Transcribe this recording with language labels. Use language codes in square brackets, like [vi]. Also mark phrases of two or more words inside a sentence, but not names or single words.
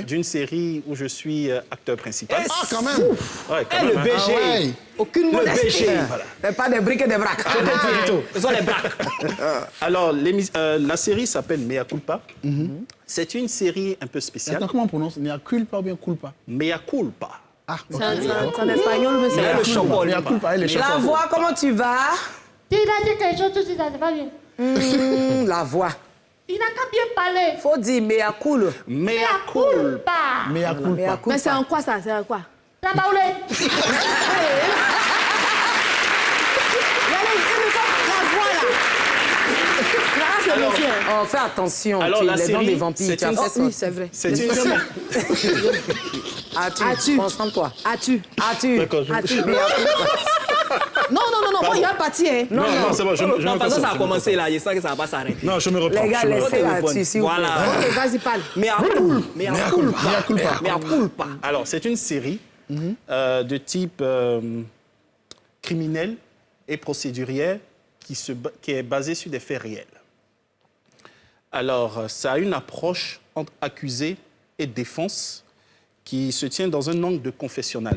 [fr] D'une série où je suis acteur principal. Ah, quand même. Ouais, quand même, le BG. Ah ouais. Aucune modestie. BG, voilà. Mais pas des briques et des braques. Ce sont les braques. Alors, la série s'appelle Mea Culpa. C'est une série un peu spéciale. Attends, comment on prononce? Mea culpa ou bien culpa? Mea Culpa. Ah, C'est en espagnol, mais c'est Le chocolat. Mea culpa, elle est La chocolat. voix, comment tu vas? Il a dit quelque chose, tout de suite, ça ne va bien. La voix. Il n'a qu'à bien parler. Faut dire mea cool. Mea La Culpa. culpa. Mea culpa. Mais c'est en quoi ça? C'est en quoi? La baoulée. Alors, Oh, fais attention. Alors, la les dents série, des vampires. c'est Tu as une- fait ça. Oui, c'est vrai. c'est une série. As-tu? Concentre-toi. As-tu? As-tu? D'accord, As-tu? Non, moi, il y a un parti, hein. Non, c'est bon, je me Non, parce que ça a concentre. commencé là. Je sens que ça ne va pas s'arrêter. Non, je me reprends. Les gars, je me laissez reprends. là-dessus, s'il vous plaît. Voilà. Ok, vas-y, parle. Mea culpa. Mea culpa. Mea culpa. Alors, c'est une série de type criminel et procédurière qui est basée sur des faits réels. Alors, ça a une approche entre accusé et défense qui se tient dans un angle de confessionnal,